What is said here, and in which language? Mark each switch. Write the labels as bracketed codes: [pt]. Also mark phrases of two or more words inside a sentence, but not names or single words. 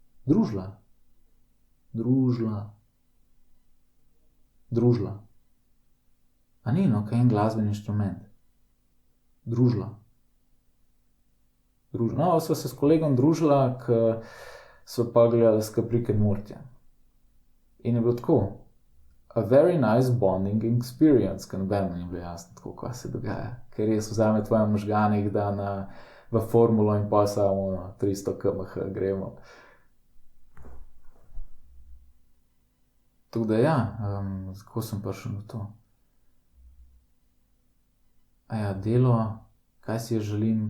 [sl] A ni, no, kaj en glasbeni inštrument. Družila. No, sva se s kolegom družila, ker sva pa gledala skupaj Rick and Morty. In je bilo tako, [en] a very nice bonding experience, [sl] ker nobeno ni bilo jasno tako, kaj se dogaja. Ker res vzame tvoje možgane, jih da v formulo in pa samo 300 km gremo. Tako da ja, kako sem prišel na to? Delo, kaj si jaz želim?